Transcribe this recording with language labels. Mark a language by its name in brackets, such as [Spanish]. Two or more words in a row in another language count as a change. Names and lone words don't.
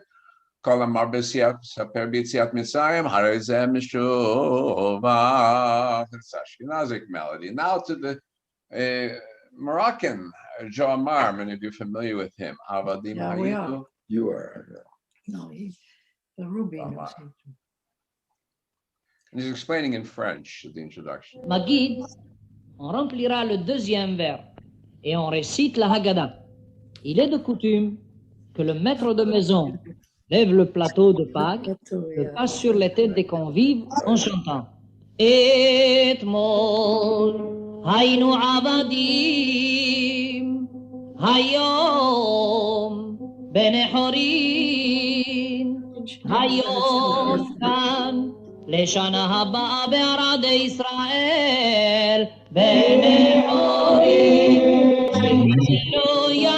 [English] It's Ashkenazic melody. Now to the Moroccan Joe Amar, many of you are familiar with him. Yeah, we are. You are. No, he's the Ruby. And he's explaining in French at the introduction. [French] Ma guide, on remplira le deuxième verre et on récite la Haggadah. Il est de coutume que le maître de maison lève le plateau de Pâques, le passe sur les têtes des convives en chantant. [Hebrew] אתמול היינו עבדים, היום בני חורין, היום כאן לשנה הבאה בערד ישראל, בני חורין, שלא